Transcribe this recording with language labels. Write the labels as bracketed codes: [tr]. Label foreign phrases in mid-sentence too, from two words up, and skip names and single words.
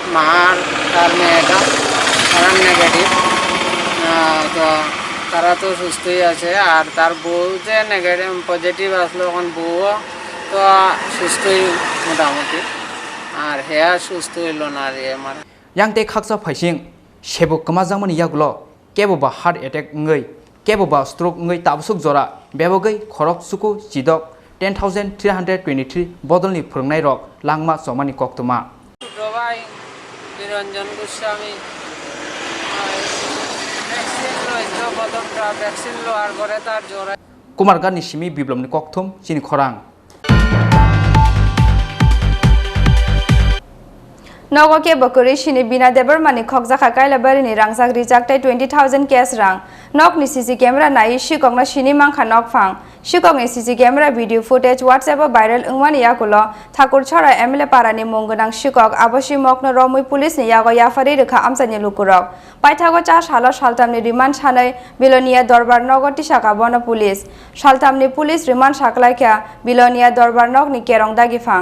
[bn] মা আর তার মেয়েটা তারা নেগেটিভ। তো তারা তো সুস্থই আছে, আর তার বউ যে নেগেটিভ পজিটিভ আসলো, এখন বউও তো সুস্থই মোটামুটি, আর হেয়া সুস্থ হইল না আর আমার। [trp] yang te khaksa phaising sebo kama jamani yagulo kebo ba heart attack ngai kebo ba stroke ngai tabsuk jora bebogai khorok suku chidok 10323 bodolni phurungnai rok langma somani koktuma [bn] ছোট ভাই নিরঞ্জন গোস্বামী ভ্যাকসিন লইতো, প্রথমটা ভ্যাকসিন লওয়ার পরে তার জ্বর। [trp] kumargani simi biblomni kokthum chini khorang Nogo ke bakuri shini bina Debbarmani khokjaka kailabari ni rangjak rijaktai 20,000 cash rang nok ni [en] CC camera [trp] nai shikokna shini mangkha nok phang shikok ni [en] CC camera video footage [trp] WhatsApp viral ungmani yakulo Thakur chora MLA parani monggonang shikok aboshi mokno romui police ni yago yafari rekha amsani lukurok paithago cha salo saltamni remand sanai bilonia dorbar nogo tisaka bono police saltamni [en] police remand [trp] saklaikha bilonia dorbar nok ni kerong dagi phang